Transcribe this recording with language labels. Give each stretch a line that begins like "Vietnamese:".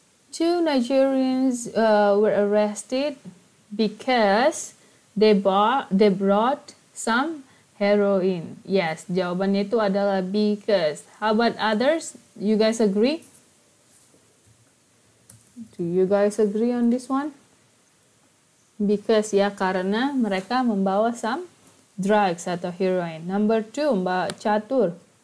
English: Two Nigerians were arrested because they brought some heroin.
Indonesian: Yes, jawabannya itu adalah because.
English: How about others? You guys agree? Do you guys agree on this one? Because ya,
Indonesian: karena mereka membawa
English: some drugs atau heroin. Number 2, Mbak Catur.